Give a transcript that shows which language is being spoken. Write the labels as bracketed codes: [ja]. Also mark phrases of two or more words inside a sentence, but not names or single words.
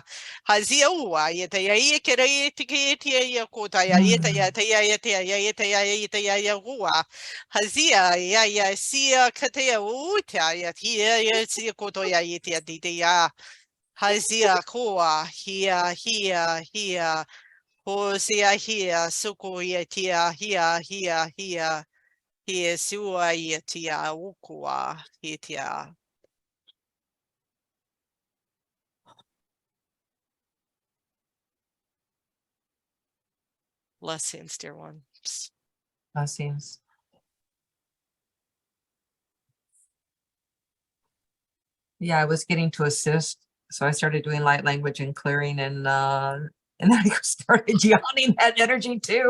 [en] Hazia ua ya kera ya kotaya ya hua. Hazia ya sia katea uta ya sia kotoya ya hazia koa hia hozia hia suko hia Sua tia ukua hitia. Blessings, dear ones. Blessings. Yeah, I was getting to assist, so I started doing light language and clearing, and then I started yawning that energy too.